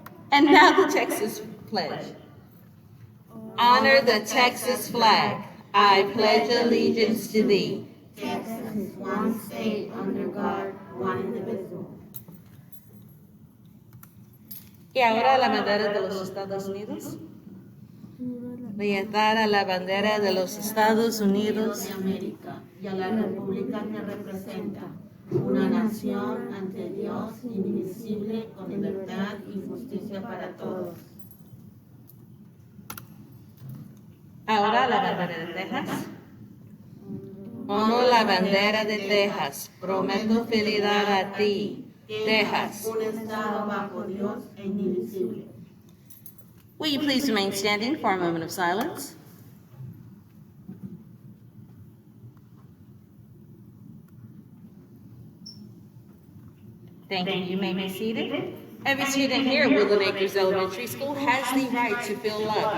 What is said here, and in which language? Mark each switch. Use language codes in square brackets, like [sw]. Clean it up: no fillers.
[en] And now the Texas Pledge. Honor the Texas flag. I pledge allegiance to thee. Texas, one state under God, one indivisible. [es] Y ahora la bandera de los Estados Unidos. Voy a dar a la bandera de los Estados Unidos de América y a la república que representa, una nación ante Dios indivisible con libertad y justicia para todos. Ahora la bandera de Texas. Honro la bandera de Texas. Prometo fidelidad a ti, Texas. Un estado bajo Dios e indivisible. [en] Will you please remain standing for a moment of silence? Thank you. You may be seated. Every student here at Woodland Acres Elementary School has the right to feel loved.